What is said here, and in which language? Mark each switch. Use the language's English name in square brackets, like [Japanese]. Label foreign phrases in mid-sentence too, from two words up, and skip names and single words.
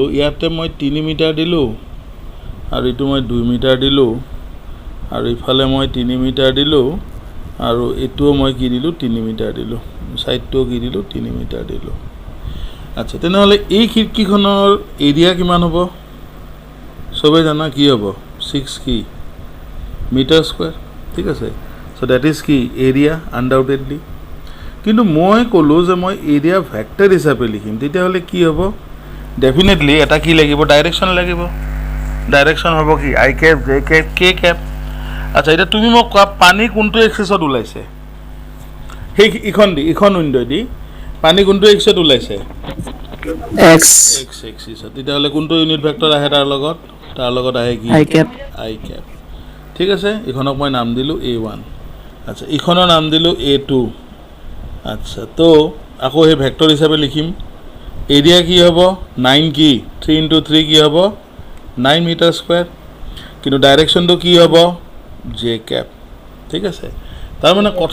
[Assamese] ইয়াতে মই 3 মিটাৰ দিলো আৰু ইটো মই 2 মিটাৰ দিলো আৰু ইফালে মই 3 মিটাৰ দিলো আৰু এটোও মই কি দিলো 3 মিটাৰ দিলো সাইডটো কি দিলো 3 মিটাৰ দিলো আচ্ছা তেনেহলে এই খিৰকিখনৰ এৰিয়া কিমান হ'ব সবে জানা কি হ'ব 6 কি [English] metre square [Assamese] ঠিক আছে [English] so that is [Assamese] কি [English] area undoubtedly [Assamese] কিন্তু মই কলো যে মই [English] area vector [Assamese] হিচাপে লিখিম তেতিয়া হলে কি হ'ব ডেফিনেটলি এটা কি লাগিব ডাইৰেকশন লাগিব ডাইৰেকশন হ'ব কি [English] i cap j cap k cap [Assamese] আচ্ছা এটা তুমি মোক কোৱা পানী কোনটো এক্সিছত ওলাইছে হেই ইখন উইন্ডো দি পানী কোনটো এক্সিছত ওলাইছে x এক্সিছত তেতিয়া হলে কোনটো [English] unit vector [Assamese] আহে তাৰ লগত আহে কি [English] i cap [Assamese] ঠিক আছে ইখনক মই নাম দিলো a1 আচ্ছা ইখনৰ নাম দিলো a2 আচ্ছা তো আকৌ হে ভেক্টৰ হিচাপে লিখিম এৰিয়া কি হ'ব 9 কি 3 * 3 কি হ'ব 9 [English] metre square [Assamese] কিন্তু ডাইৰেকশনটো কি হ'ব [English] j cap [Assamese] ঠিক আছে তাৰ মানে